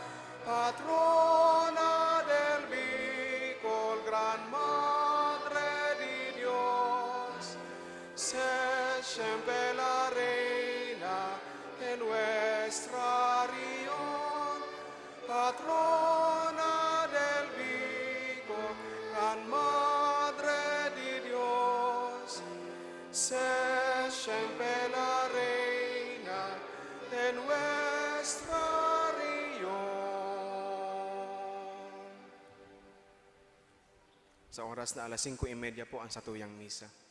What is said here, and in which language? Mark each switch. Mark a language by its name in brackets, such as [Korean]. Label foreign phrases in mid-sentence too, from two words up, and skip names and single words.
[Spanish] Patrona del Vicol, gran Madre de Dios, sé siempre la Reina de nuestra región. Patrona del Vicol, gran Madre de Dios, sé siempre la Reina de nuestra región. [Bikol] Sa oras na alas 5:30 po ang satuyang misa.